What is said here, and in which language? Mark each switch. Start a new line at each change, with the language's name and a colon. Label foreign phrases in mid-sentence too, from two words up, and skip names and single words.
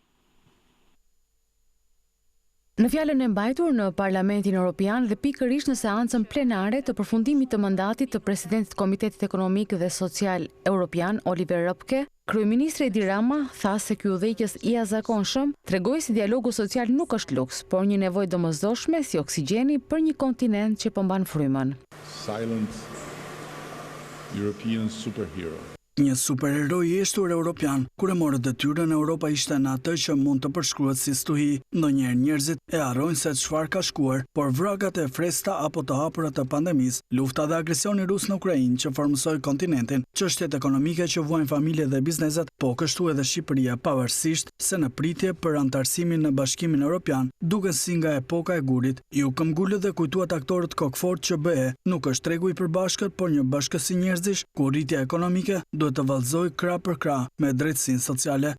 Albanian: Në fjalën e mbajtur në Parlamentin Evropian dhe pikërisht në seancën plenare të përfundimit të mandatit të presidentit Komitetit Ekonomik dhe Social Evropian Oliver Ropke, kryeministri Edi Rama tha se ky udhëheqës i jashtëzakonshëm tregoi se dialogu social nuk është luks, por një nevojë domosdoshme si oksigjeni për një kontinent që po mban frymën.
English: silent European superhero.
Albanian: Një superheroj i eshtur evropian, kur e morë detyrën, Europa ishte në atë që mund të përshkruhet si stuhi. Ndonjëherë njerëzit e harrojnë se çfarë ka shkuar, por vragat e fresta apo të hapura të pandemisë, lufta dhe agresioni rus në Ukrainë që formësoi kontinentin, çështjet ekonomike që vuajnë familjet dhe bizneset, po kështu edhe Shqipëria, pavarësisht se në pritje për antarësimin në Bashkimin Evropian, duket si nga epoka e gurit, ju këmbgulët dhe kujtuat aktorët kokfort që BE nuk është tregu i përbashkët, por një bashkësi njerëzish ku rritja ekonomike duhet të vallëzoj krah për krah me drejtësinë sociale.